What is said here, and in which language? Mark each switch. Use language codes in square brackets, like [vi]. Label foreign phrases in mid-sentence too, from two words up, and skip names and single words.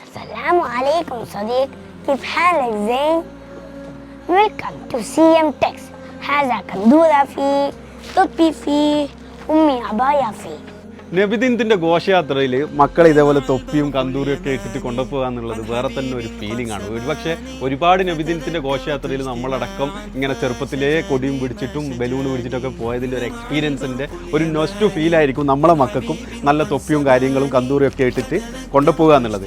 [ar] السلام عليكم Sadiq. كيف حالك زين؟ [en] Welcome to CM Tex. [ar] هذا كندورة فيه طبي فيه أمي عباية فيه. [ml] നബിദിനത്തിൻ്റെ ഘോഷയാത്രയിൽ മക്കളെ ഇതേപോലെ തൊപ്പിയും കന്തൂരിയും ഒക്കെ ഇട്ടിട്ട് കൊണ്ടുപോകുക എന്നുള്ളത് വേറെ തന്നെ ഒരു ഫീലിംഗ് ആണ്. ഒരുപക്ഷെ ഒരുപാട് നബിദിനത്തിൻ്റെ ഘോഷയാത്രയിൽ നമ്മളടക്കം ഇങ്ങനെ ചെറുപ്പത്തിലേ കൊടിയും പിടിച്ചിട്ടും ബലൂൺ പിടിച്ചിട്ടൊക്കെ പോയതിൻ്റെ ഒരു എക്സ്പീരിയൻസിൻ്റെ ഒരു നൊസ്റ്റു ഫീലായിരിക്കും നമ്മളെ മക്കൾക്കും നല്ല തൊപ്പിയും കാര്യങ്ങളും കന്തൂരിയും ഒക്കെ ഇട്ടിട്ട് കൊണ്ടുപോകുക എന്നുള്ളത്.